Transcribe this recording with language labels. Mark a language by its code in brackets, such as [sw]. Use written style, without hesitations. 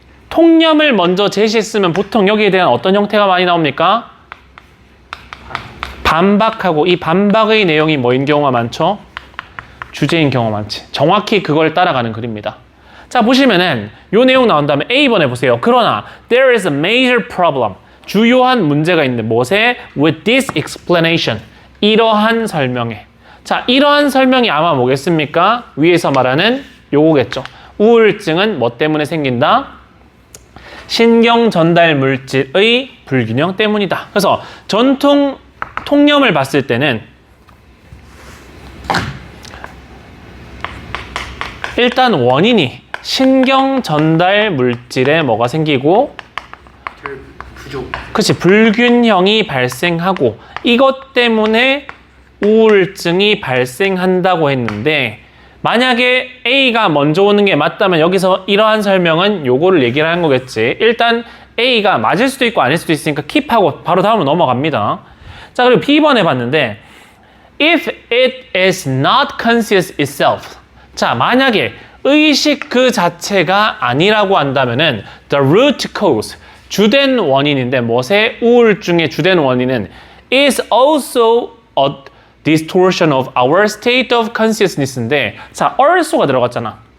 [ko] 통념을 먼저 제시했으면 보통 여기에 대한 어떤 형태가 많이 나옵니까? 반박하고 이 반박의 내용이 뭐인 경우가 많죠? 주제인 경우가 많지. 정확히 그걸 따라가는 글입니다. 자, 보시면은 요 내용 나온 다음에 A번에 보세요. 그러나 [en] there is a major problem. [ko] 주요한 문제가 있는데 무엇에? [en] With this explanation. [ko] 이러한 설명에. 자, 이러한 설명이 아마 뭐겠습니까? 위에서 말하는 요거겠죠. 우울증은 뭐 때문에 생긴다? 신경 전달 물질의 불균형 때문이다. 그래서 전통 통념을 봤을 때는 일단 원인이 신경 전달 물질에 뭐가 생기고 부족. 그렇지, 불균형이 발생하고 이것 때문에 우울증이 발생한다고 했는데 만약에 A가 먼저 오는 게 맞다면 여기서 이러한 설명은 요거를 얘기를 하는 거겠지. 일단 A가 맞을 수도 있고 아닐 수도 있으니까 킵하고 바로 다음으로 넘어갑니다. 자, 그리고 B번에 봤는데 [en] if it is not conscious itself. [ko] 자, 만약에 의식 그 자체가 아니라고 한다면은 [en] the root cause, [ko] 주된 원인인데 무엇의 우울증의 주된 원인은 [en] is also a distortion of our state of consciousness [ko] 인데 자, also가 들어갔잖아.